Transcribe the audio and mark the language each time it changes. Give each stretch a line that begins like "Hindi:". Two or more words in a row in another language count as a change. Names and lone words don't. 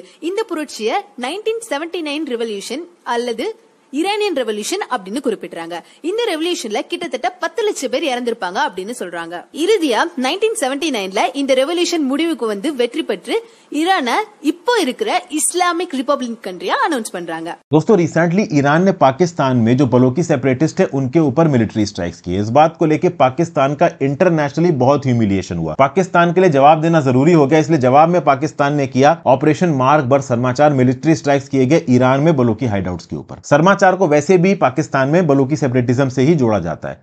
Tamil: இந்த புரட்சியை 1979 ரெவல்யூஷன் அல்லது
English: Iranian revolution
Tamil: அப்படின்னு குறிப்பிடுறாங்க. இந்த ரெவல்யூஷன்ல கிட்டத்தட்ட 10 லட்சம் பேர் இறந்திருப்பாங்க அப்படின்னு சொல்றாங்க. இறுதியா 1979ல இந்த ரெவல்யூஷன் முடிவுக்கு வந்து வெற்றி பெற்று ईरान இப்போ இருக்கிற
English: Islamic republic country announce
Tamil: பண்றாங்க.
Hindi: दोस्तों रिसेंटली ईरान ने पाकिस्तान में जो बलोची सेपरेटिस्ट है उनके ऊपर
English: military strikes
Hindi: किए। इस बात को लेकर पाकिस्तान का इंटरनेशनली बहुत ह्यूमिलिएशन हुआ। पाकिस्तान के लिए जवाब देना जरूरी हो गया, इसलिए जवाब में पाकिस्तान ने किया ऑपरेशन मार्क बर सरमाचार।
English: military strikes
Hindi: किए गए ईरान में बलोची हाइडआउट्स के ऊपर। सरमाचार को वैसे भी पाकिस्तान में बलोची सेपरेटिज्म से ही जोड़ा जाता है।